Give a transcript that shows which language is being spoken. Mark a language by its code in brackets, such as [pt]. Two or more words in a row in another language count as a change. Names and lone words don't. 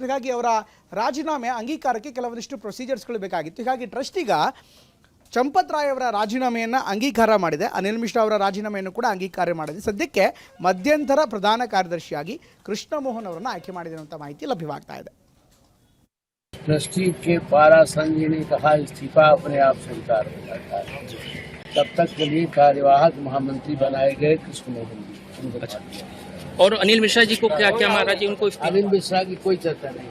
[kn] ಹೀಗಾಗಿ ಅವರ ರಾಜೀನಾಮೆ ಅಂಗೀಕಾರಕ್ಕೆ ಕೆಲವೊಂದಿಷ್ಟು ಪ್ರೊಸೀಜರ್ಸ್ಗಳು ಬೇಕಾಗಿತ್ತು. ಹೀಗಾಗಿ ಟ್ರಸ್ಟ್ ಈಗ ಚಂಪತ್ ರಾಯ್ ಅವರ ರಾಜೀನಾಮೆಯನ್ನು ಅಂಗೀಕಾರ ಮಾಡಿದೆ. ಅನಿಲ್ ಮಿಶ್ರಾ ಅವರ ರಾಜೀನಾಮೆಯನ್ನು ಕೂಡ ಅಂಗೀಕಾರ ಮಾಡಿದೆ. ಸದ್ಯಕ್ಕೆ ಮಧ್ಯಂತರ ಪ್ರಧಾನ ಕಾರ್ಯದರ್ಶಿಯಾಗಿ ಕೃಷ್ಣ ಮೋಹನ್ ಅವರನ್ನು ಆಯ್ಕೆ ಮಾಡಿದೆ ಅಂತ ಮಾಹಿತಿ ಲಭ್ಯವಾಗ್ತಾ ಇದೆ. [hi] ट्रस्टी के पारा संघ ने कहा इस्तीफा अपने आप स्वीकार हो जाता है। तब तक के लिए कार्यवाहक महामंत्री बनाए गए कृष्ण मोहन जी। और अनिल मिश्रा जी को क्या क्या महाराज जी उनको अनिल मिश्रा की कोई चर्चा नहीं।